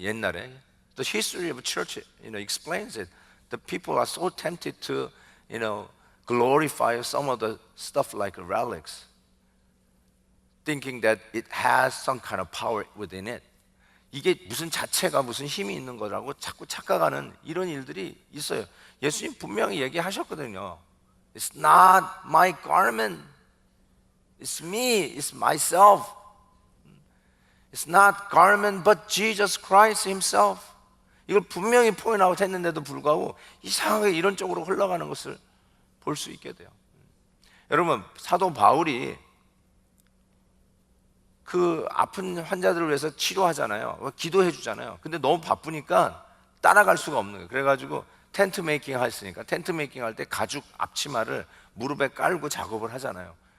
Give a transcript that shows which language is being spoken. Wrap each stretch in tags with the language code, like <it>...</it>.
<ko>옛날에</ko> <en>the history of church, explains it. The people are so tempted to, glorify some of the stuff like relics, thinking that it has some kind of power within it.</en> <ko>이게 무슨 자체가 무슨 힘이 있는 거라고 자꾸 착각하는 이런 일들이 있어요. 예수님 분명히 얘기하셨거든요.</ko> <en>It's not my garment. It's me. It's myself. It's not garment but Jesus Christ Himself.</en> <ko>이걸 분명히 포인트 아웃 했는데도 불구하고 이상하게 이런 쪽으로 흘러가는 것을 볼 수 있게 돼요. 여러분, 사도 바울이 그 아픈 환자들을 위해서 치료하잖아요. 기도해 주잖아요. 근데 너무 바쁘니까 따라갈 수가 없는 거예요. 그래가지고 텐트 메이킹 했으니까 텐트 메이킹 할 때 가죽 앞치마를 무릎에 깔고 작업을 하잖아요.</ko>